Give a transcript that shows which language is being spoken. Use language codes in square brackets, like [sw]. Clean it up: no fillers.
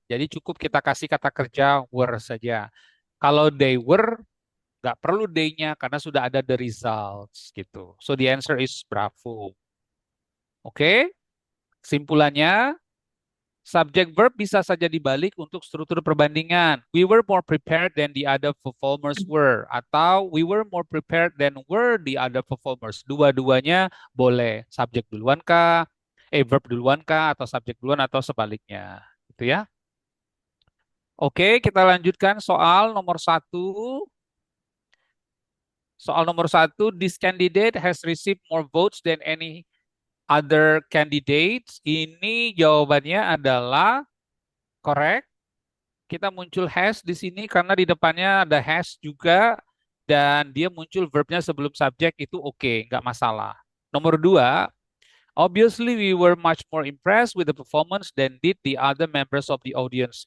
[id] Jadi cukup kita kasih kata kerja were saja. Kalau [en] they were, [id] nggak perlu they-nya karena sudah ada the results gitu. [en] So the answer is bravo. Oke? [id] Simpulannya, subjek verb bisa saja dibalik untuk struktur perbandingan. [en] We were more prepared than the other performers were. Atau we were more prepared than were the other performers. [id] Dua-duanya boleh. Subjek duluan kah? Verb duluan kah? Atau subjek duluan atau sebaliknya. Gitu ya. Oke, kita lanjutkan soal nomor 1. Soal nomor 1, [en] this candidate has received more votes than any other candidates. [id] Ini jawabannya adalah correct. Kita muncul has di sini karena di depannya ada has juga dan dia muncul verbnya sebelum subjek itu oke, nggak masalah. Nomor 2, [en] obviously we were much more impressed with the performance than did the other members of the audience.